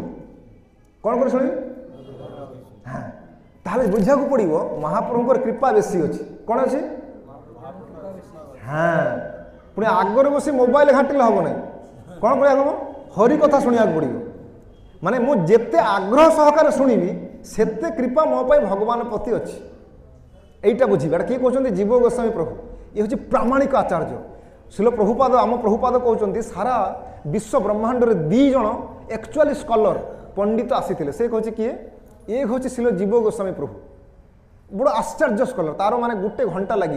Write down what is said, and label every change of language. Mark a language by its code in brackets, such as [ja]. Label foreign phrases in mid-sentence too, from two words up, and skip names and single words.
[or] କ'ଣ କରି ଶୁଣିବି ହଁ ତାହେଲେ ବୁଝିବାକୁ ପଡ଼ିବ ମହାପ୍ରଭୁଙ୍କର କୃପା ବେଶୀ ଅଛି। କ'ଣ ଅଛି ହଁ ପୁଣି ଆଗରେ ବସି ମୋବାଇଲ ଘାଣ୍ଟିଲେ ହେବ ନାହିଁ। କ'ଣ କରିବାକୁ ହେବ ହରି କଥା ଶୁଣିବାକୁ ପଡ଼ିବ। ମାନେ ମୁଁ ଯେତେ ଆଗ୍ରହ ସହକାରେ ଶୁଣିବି ସେତେ କୃପା ମୋ ପାଇଁ ଭଗବାନ ପ୍ରତି ଅଛି। ଏଇଟା ବୁଝିବେ ଏଟା କିଏ କହୁଛନ୍ତି ଜୀବ ଗୋସ୍ୱାମୀ ପ୍ରଭୁ। ଇଏ ହେଉଛି ପ୍ରାମାଣିକ ଆଚାର୍ଯ୍ୟ ଶିଲ ପ୍ରଭୁପାଦ ଆମ ପ୍ରଭୁପାଦ କହୁଛନ୍ତି ସାରା ବିଶ୍ୱ ବ୍ରହ୍ମାଣ୍ଡରେ 2 ଜଣ [en] actually scholar [or] ପଣ୍ଡିତ ଆସିଥିଲେ। ସେ କହୁଛି କିଏ ଇଏ ହେଉଛି ଶିଲ ଜୀବ ଗୋସ୍ୱାମୀ ପ୍ରଭୁ ବଡ଼ ଆଶ୍ଚର୍ଯ୍ୟ ସ୍କଲର ତାର ମାନେ ଗୋଟେ ଘଣ୍ଟା ଲାଗିବ।